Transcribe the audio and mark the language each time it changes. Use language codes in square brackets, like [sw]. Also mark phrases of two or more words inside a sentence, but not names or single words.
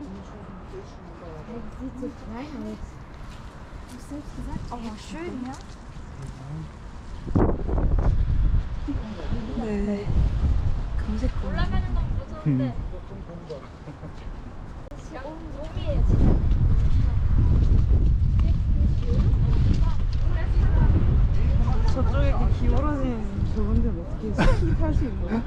[de] Das sieht so klein aus. Du hast selbst gesagt, aber schön, ja? [ko] 네. 올라가는 건 무서운데. 돔이에요, 진짜. 저쪽에 이렇게 기울어진 좁은 데는 어떻게 스키 탈 수 있는 거야?